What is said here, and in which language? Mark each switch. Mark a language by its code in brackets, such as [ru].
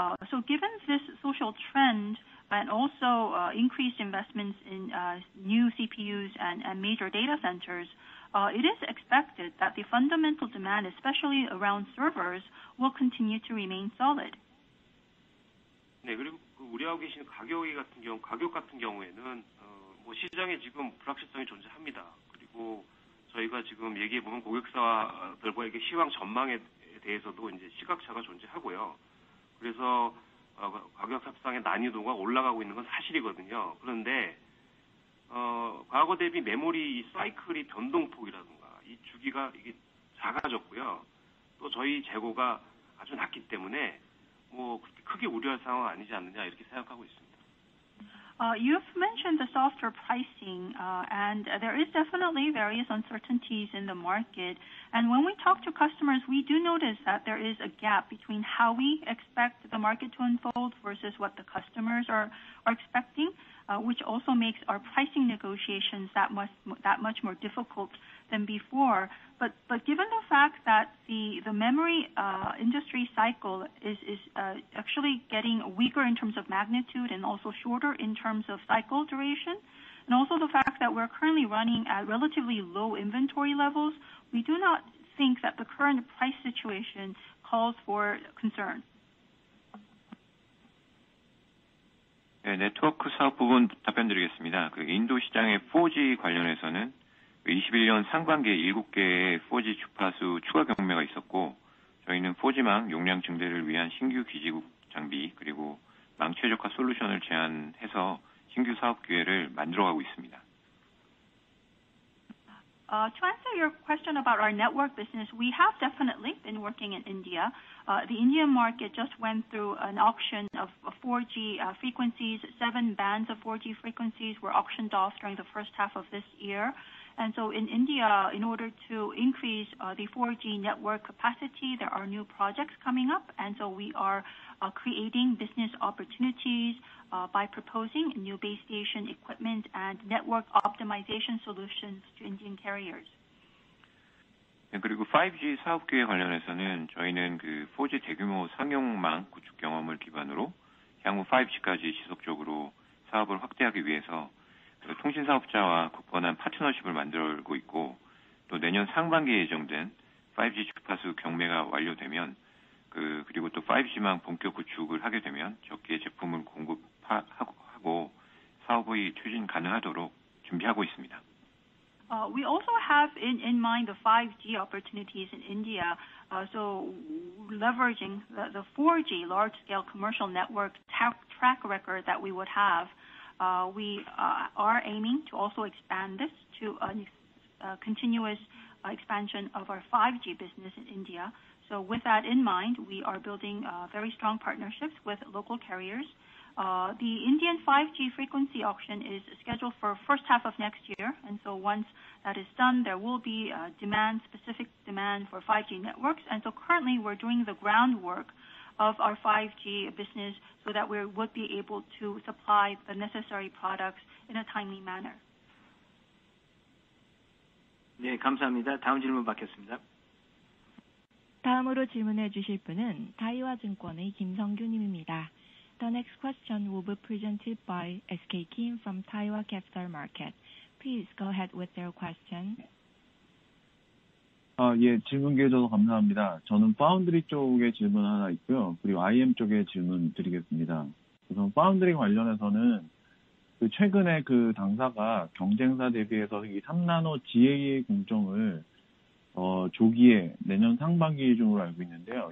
[en] So given this social trend, and also increased investments in new CPUs and major data centers, it is expected that the fundamental demand, especially around servers, will continue to remain solid. [ko] 네, 그리고 우려하고 계신 가격 같은 경우에는 시장에 지금 불확실성이 존재합니다. 그리고 저희가 지금 얘기해 보면 고객사들과의 시황 전망에 대해서도 이제 시각차가 존재하고요. 그래서 가격 협상의 난이도가 올라가고 있는 건 사실이거든요. 그런데 과거 대비 메모리 사이클이 변동폭이라든가 이 주기가 이게 작아졌고요. 또 저희 재고가 아주 낮기 때문에 그렇게 크게 우려할 상황은 아니지 않느냐 이렇게 생각하고 있습니다. [en] You've mentioned the softer pricing, and there is definitely various uncertainties in the market. And when we talk to customers, we do notice that there is a gap between how we expect the market to unfold versus what the customers are expecting, which also makes our pricing negotiations that much more difficult than before. But given the fact that the memory industry cycle is actually getting weaker in terms of magnitude and also shorter in terms of cycle duration, and also the fact that we're currently running at relatively low inventory levels, we do not think that the current price situation calls for concern. [ko] 네, 네트워크 사업 부분 답변드리겠습니다. 인도 시장의 4G 관련해서는 21년 상반기에 7개의 4G 주파수 추가 경매가 있었고, 저희는 4G망 용량 증대를 위한 신규 기지국 장비 그리고 망 최적화 솔루션을 제안해서 신규 사업 기회를 만들어가고 있습니다. [en] To answer your question about our network business, we have definitely been working in India. The Indian market just went through an auction of 4G frequencies. 7 bands of 4G frequencies were auctioned off during the first half of this year. And so in India, in order to increase the 4G network capacity, there are new projects coming up. And so we are creating business opportunities by proposing new base station equipment and network optimization solutions to Indian carriers. [ko] 네, 그리고 5G 사업 기회 관련해서는 저희는 4G 대규모 상용망 구축 경험을 기반으로 향후 5G까지 지속적으로 사업을 확대하기 위해서 통신 사업자와 굳건한 파트너십을 만들고 있고, 또 내년 상반기에 예정된 5G 주파수 경매가 완료되면 그리고 또 5G망 본격 구축을 하게 되면 적기에 제품을 공급하고 사업의 추진 가능하도록 준비하고 있습니다. [en] We also have in mind the 5G opportunities in India. So leveraging the 4G large-scale commercial network track record that we would have, we are aiming to also expand this to a continuous expansion of our 5G business in India. So with that in mind, we are building very strong partnerships with local carriers. The Indian 5G frequency auction is scheduled for first half of next year, and so once that is done, there will be specific demand for 5G networks. And so currently, we're doing the groundwork of our 5G business so that we would be able to supply the necessary products in a timely manner. [ko] 네, 감사합니다. 다음 질문 받겠습니다. 다음으로 질문해 주실 분은 다이와증권의 김성규 님입니다. [en] The next question will be presented by SK Kim from Daiwa Capital Market. Please go ahead with your question. [ko] 예, 질문 기회 주셔서 감사합니다. 저는 파운드리 쪽에 질문 하나 있고요. 그리고 IM 쪽에 질문 드리겠습니다. 우선 파운드리 관련해서는 최근에 당사가 경쟁사 대비해서 이 3나노 GAA 공정을 조기에 내년 상반기 중으로 알고 있는데요.